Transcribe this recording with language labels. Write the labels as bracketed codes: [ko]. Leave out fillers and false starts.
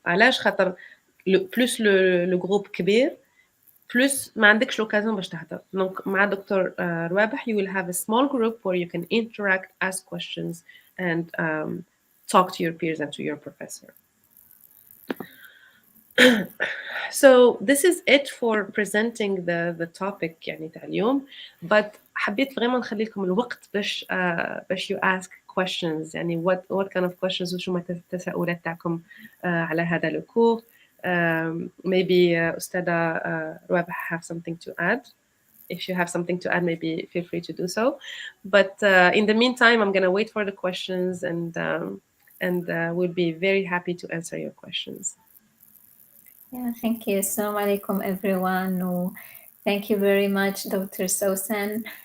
[ar] علاش؟ خاطر بلوس لو جروب كبير بلوس ما عندكش لوكازيون باش تهضر. دونك مع دكتور روابح [en] you will have a small group where you can interact, ask questions and talk to your peers and to your professor. So this is it for presenting the topic [ar] يعني تاع اليوم. [en] But [ar] حبيت [fr] vraiment [ar] نخلي لكم الوقت باش [en] you ask questions. [ar] يعني [en] what kind of questions [ar] وشو ما التساؤلات تاعكم على هذا الكور. [en] Maybe أستاذة روابح have something to add. If you have something to add, maybe feel free to do so. But in the meantime, I'm gonna wait for the questions and we'll be very happy to answer your questions. Yeah, thank you. Assalamu alaikum, everyone. Thank you very much, Dr. Sosan.